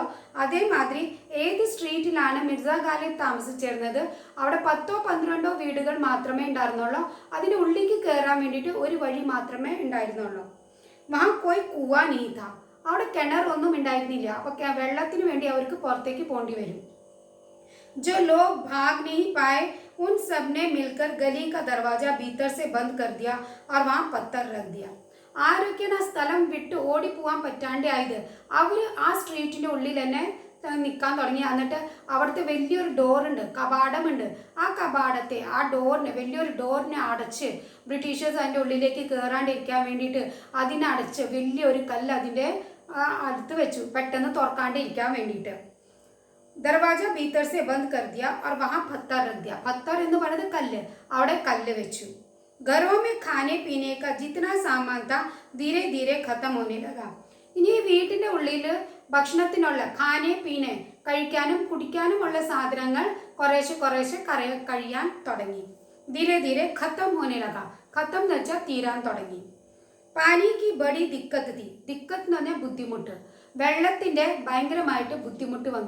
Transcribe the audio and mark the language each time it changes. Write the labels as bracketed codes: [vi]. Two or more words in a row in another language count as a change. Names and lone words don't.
[ml] അതേമാതിരി ഏത് സ്ട്രീറ്റിലാണ് മിർസ ഗാലിബ് താമസിച്ചിരുന്നത് അവിടെ 10-12 വീടുകൾ മാത്രമേ ഉണ്ടായിരുന്നുള്ളൂ. അതിൻ്റെ ഉള്ളിലേക്ക് കയറാൻ വേണ്ടിയിട്ട് ഒരു വഴി മാത്രമേ ഉണ്ടായിരുന്നുള്ളൂ. [hi] वहाँ कोई कुआँ नहीं था, [ml] അവിടെ കിണറൊന്നും ഉണ്ടായിരുന്നില്ല. അപ്പോൾ വെള്ളത്തിന് വേണ്ടി അവർക്ക് പുറത്തേക്ക് പോകേണ്ടി വരും. [hi] जो लोग भाग नहीं पाए उन सब ने मिलकर गली का दरवाजा भीतर से बंद कर दिया और वहाँ पत्थर रख दिया. [ml] ആരൊക്കെയാണ് ആ സ്ഥലം വിട്ട് ഓടിപ്പോവാൻ പറ്റാണ്ട് ആയത്, അവർ ആ സ്ട്രീറ്റിൻ്റെ ഉള്ളിൽ തന്നെ നിൽക്കാൻ തുടങ്ങി. എന്നിട്ട് അവിടുത്തെ വലിയൊരു ഡോറുണ്ട്, കവാടമുണ്ട്. ആ ഡോറിനെ, വലിയൊരു ഡോറിനെ അടച്ച് ബ്രിട്ടീഷേഴ്സ് അതിൻ്റെ ഉള്ളിലേക്ക് കയറാണ്ടിരിക്കാൻ വേണ്ടിയിട്ട് അതിനടച്ച് വലിയൊരു കല്ല് അതിൻ്റെ അടുത്ത് വെച്ചു, പെട്ടെന്ന് തുറക്കാണ്ടിരിക്കാൻ വേണ്ടിയിട്ട്. [hi] दरवाज़ा भीतर से बंद कर दिया और वहाँ पत्थर रख दिया. [ml] പത്തർ എന്ന് പറയുന്നത് കല്ല്, അവിടെ കല്ല് വെച്ചു. [hi] घरों में खाने पीने का जितना सामान था धीरे धीरे खत्म होने लगा. [ml] ഇനി ഈ വീട്ടിൻ്റെ ഉള്ളിൽ ഭക്ഷണത്തിനുള്ള [hi] खाने पीने, [ml] കഴിക്കാനും കുടിക്കാനുമുള്ള സാധനങ്ങൾ കുറേശ്ശെ കഴിയാൻ തുടങ്ങി. [hi] धीरे धीरे ख़त्म होने लगा, [ml] ഖത്തം എന്ന് വെച്ചാൽ തീരാൻ തുടങ്ങി. [hi] पानी की बड़ी दिक्कत थी, [ml] ദിക്കത്ത് എന്ന് പറഞ്ഞാൽ ബുദ്ധിമുട്ട്, വെള്ളത്തിൻ്റെ ഭയങ്കരമായിട്ട് ബുദ്ധിമുട്ട് വന്നു.